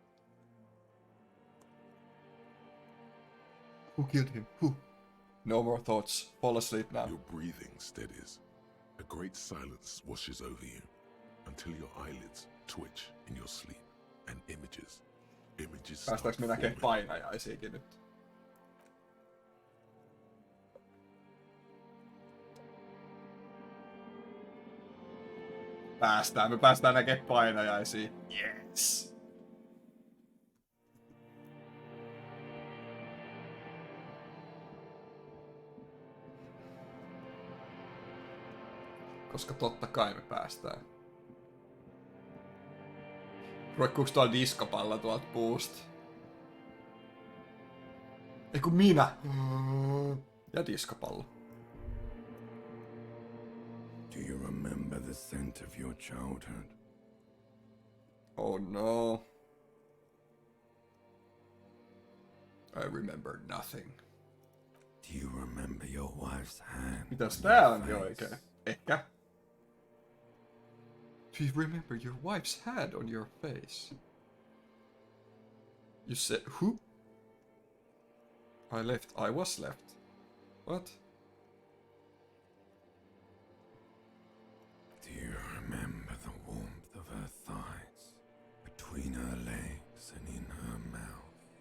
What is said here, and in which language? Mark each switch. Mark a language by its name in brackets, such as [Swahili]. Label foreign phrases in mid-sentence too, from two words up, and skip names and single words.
[English] Who killed him? Who? No more thoughts. Fall asleep now. Your breathing steadies. A great silence washes over you. until your eyelids twitch in your sleep and images [Finnish] Päästäänkö [English] start [Finnish] me näkemään [English] forming. [Finnish] painajaisiakin nyt? Me päästään näkemään painajaisia. [English] Yes! [Finnish] Koska totta kai me päästään. Roikkuuks tuolla diskopalla tuolta puusta? Eiku minä! Ja diskopallo. [English] Do you remember the scent of your childhood? Oh no. I remember nothing. Do you remember your wife's hand? [Finnish] Mitäs on tää [English] your [Finnish] on jo [English] face? [Finnish] oikein? Ehkä. [English] Do you remember your wife's hand on your face? You said who? I was left. What? Do you remember the warmth of her thighs, between her legs and in her mouth?